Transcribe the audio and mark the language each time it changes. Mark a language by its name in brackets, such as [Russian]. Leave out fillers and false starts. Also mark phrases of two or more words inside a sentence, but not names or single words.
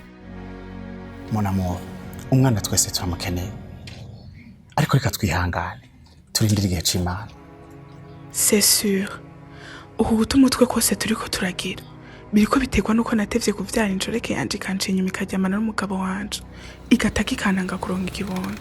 [French] Mon amour, [Rundi] umwana twese turamukeneye, ariko reka twihangane turindire igihe cy'Imana. [French] C'est sûr. [Rundi] Uku guta umutwe kose turiko turagira biriko biterwa nuko natevye kuvyara injoreke yanje ikanje inyuma ikaryamana n'umugabo wanje igataka ikantanga kuronka ikibondo.